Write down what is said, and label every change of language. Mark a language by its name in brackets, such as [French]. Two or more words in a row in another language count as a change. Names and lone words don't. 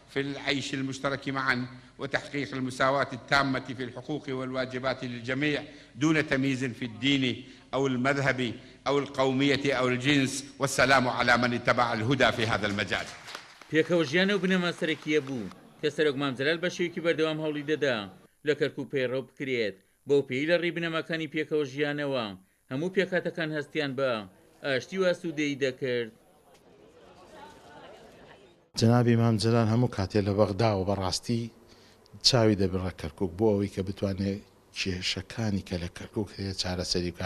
[Arabic] في العيش المشترك معا وتحقيق المساواة التامة في الحقوق والواجبات للجميع دون تمييز في الدين أو المذهب أو القومية أو الجنس، والسلام على من اتبع الهدى في هذا المجال. [Central Kurdish] پێکەوەژیانە و بنەما سەرەکیە بوو کە سەرۆک مامجەلال بە شێوەیەکی بەردەوام هەوڵی دەدا لە کەرکووک پەیڕەو بکرێت بەو پێی لە ڕێی بنەماکانی پێکەوەژیانەوە هەموو پێکهاتەکان هەستیان بە ئاشتی و ئاسوودەیی دەکرد. جەنابی مامجەلال هەموو کاتێ لە بەغدا و بەڕاستی چاوی دەبڕە کەرکووک بۆ ئەوەی کە بتوانێت کێشەکانی کە لە کەرکووک هەیە چارەسەری بکات.